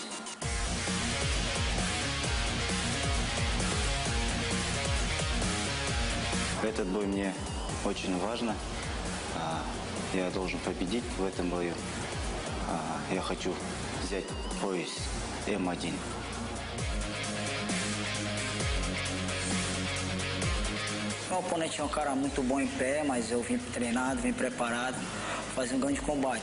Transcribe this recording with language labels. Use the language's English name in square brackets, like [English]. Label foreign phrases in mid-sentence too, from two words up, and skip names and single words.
[Russian] Этот бой мне очень важно. Я должен победить в этом бою. Я хочу взять пояс М-1. [Portuguese] O oponente é um cara muito bom em pé, mas eu vim treinado, vim preparado, fazer grande combate.